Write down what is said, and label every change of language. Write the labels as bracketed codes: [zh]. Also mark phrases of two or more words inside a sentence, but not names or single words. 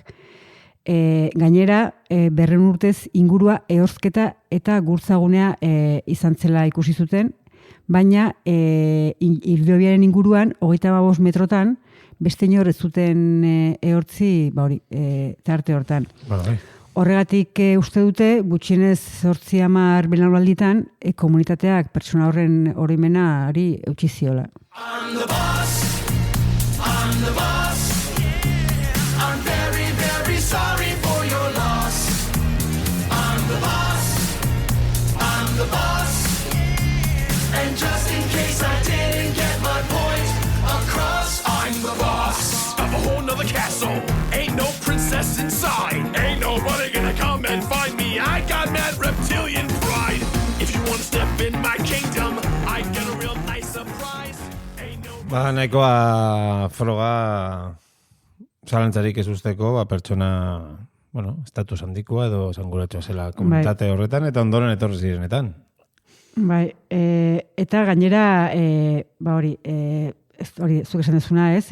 [eu] Gainera, 200 urtez ingurua ehortzketa eta gurtzagunea izan zela ikusi zuten, baina hilobiaren inguruan, 25 metrotan, beste inor ez zuten ehortzi, tarte hortan. Horregatik uste dute, gutxienez 8-10 belaunalditan, komunitateak pertsona horren oroimenari eutsi ziola. [en] I'm the boss. I'm the boss. I'm very, very sorry for your loss. I'm the boss. I'm the boss. And just in case I didn't get my point across, I'm the boss of a whole nother castle. Ain't no princess inside. Ain't nobody gonna come and find me. I got mad reptilian pride. If you wanna step in my kingdom, I get a real nice surprise. Ain't no... [eu] Nahikoa froga zalantzarik ez usteko, pertsona, estatus handikoa edo zanguratxoa zela komunitate horretan, eta ondoren etorri zirenetan. Bai, eta gainera, zuk esan dezuna, ez?